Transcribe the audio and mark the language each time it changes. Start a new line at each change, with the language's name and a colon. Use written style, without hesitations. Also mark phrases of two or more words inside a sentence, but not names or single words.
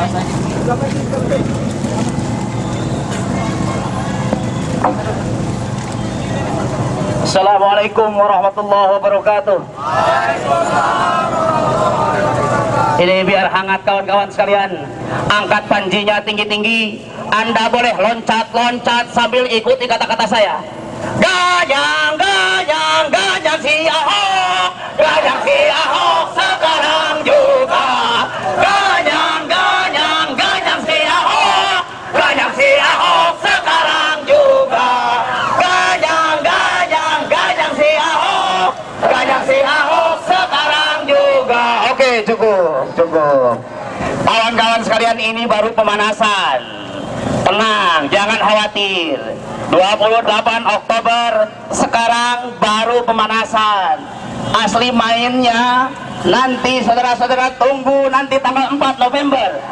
Arabic: السلام عليكم ورحمة الله وبركاته.
Indonesian: Ini biar hangat kawan-kawan sekalian. Angkat panjinya tinggi-tinggi. Anda boleh loncat-loncat sambil ikuti kata-kata saya. Gajang, gajang, gajang si Ahok. Gajang si Ahok sekarang juga. Gajang, gajang, gajang si Ahok. Gajang si Ahok sekarang juga. Gajang, gajang, gajang si Ahok. Gajang si Ahok sekarang juga. Oke, cukup. Kawan-kawan sekalian, ini baru pemanasan. Tenang, jangan khawatir. 28 Oktober sekarang baru pemanasan. Asli mainnya nanti saudara-saudara tunggu nanti tanggal 4 November.